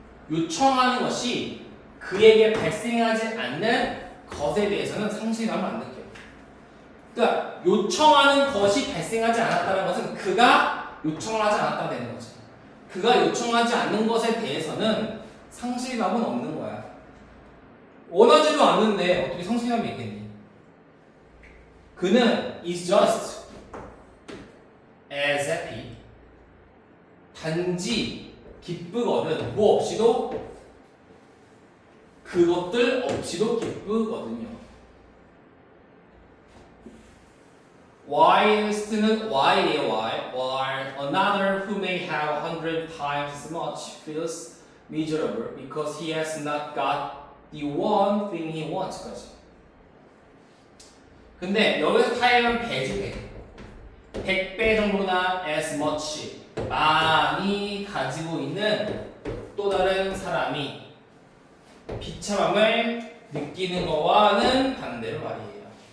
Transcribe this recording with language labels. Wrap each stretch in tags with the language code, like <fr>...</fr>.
<ko>요청하는 것이 그에게 발생하지 않는 것에 대해서는 상실감을 안 느껴요. 그러니까 요청하는 것이 발생하지 않았다는 것은 그가 요청을 하지 않았다가 되는 거지. 그가 요청하지 않는 것에 대해서는 상실감은 없는 거야. 원하지도 않는데 어떻게 상실감이 있겠니? 그는</ko> <en>is just as happy.</en> <ko>단지 기쁘거든. 뭐 없이도 그것들 없이도 기쁘거든요. whilst는 while이에요.</ko> <en>while another who may have 100 times as much feels miserable because he has not got the one thing he wants.</en> <ko>까지. 근데 여기서 타임은 배지 100배 정도나</ko> <en>as much</en> <ko>많이 가지고 있는 또 다른 사람이 비참함을 느끼는 거와는 반대로 말이에요.</ko>